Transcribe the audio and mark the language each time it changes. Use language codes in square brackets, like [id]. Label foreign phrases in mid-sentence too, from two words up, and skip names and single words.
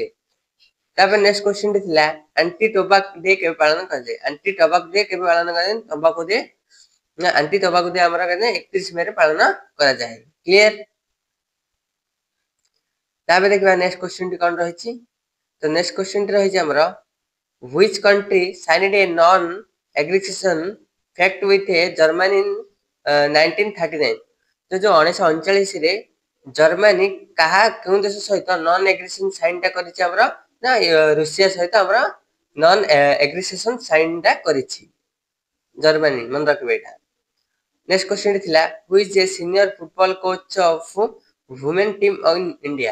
[or] ତାପରେ [en] next question [or] ଟି ଥିଲା [en] anti tobacco day [or] କେବେ ପାଳନ କରାଯାଏ? [en] anti tobacco day [or] କେବେ ପାଳନ କରାଯାଏ? [en] tobacco day [or] ନା [en] anti tobacco day [or] ଆମର 31 ମେ ରେ ପାଳନ କରାଯାଏ। କ୍ଲିୟର? ତାପରେ ଦେଖିବା [en] next question [or] ଟି କଣ ରହିଛି। ତ [en] next question [or] ଟି ରହିଛି ଆମର [en] which country signed a non-aggression pact with Germany in 1939? [or] ତ ଯୋଉ 1939 ରେ ଜର୍ମାନୀ କେଉଁ ଦେଶ ସହିତ [en] non aggression sign [or] ଟା କରିଛି ଆମର ନା ରୁଷିଆ ସହିତ ଆମର [en] non aggression sign [or] ଟା କରିଛି ଜର୍ମାନୀ। ମନେ ରଖିବେ ଏଇଟା। [en] next question ଥିଲା who is a senior football coach of women team in India।